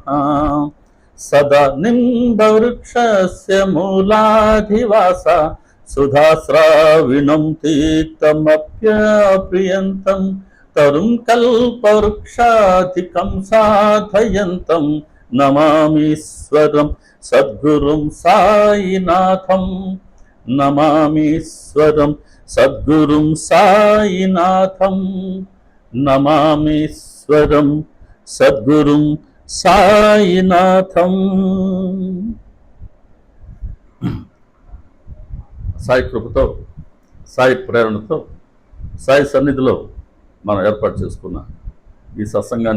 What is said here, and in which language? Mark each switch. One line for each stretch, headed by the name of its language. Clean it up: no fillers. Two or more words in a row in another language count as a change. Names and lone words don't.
Sanskrit: सदा निम्बवृक्षस्य मूलाधिवास सुधास्राविणं तीक्तमप्यप्रियन्तं तरुं कल्पवृक्षाधिकं साधयन्तं नमामीश्वरं सद्गुरुं साईनाथं। नमामीश्वरं सद्गुरुं साईनाथं। నమామీశ్వరం సద్గురుం సాయినాథం।
Telugu: సాయి కృపతో, సాయి ప్రేరణతో, సాయి సన్నిధిలో మనం ఏర్పాటు చేసుకున్న ఈ సత్సంగాన్ని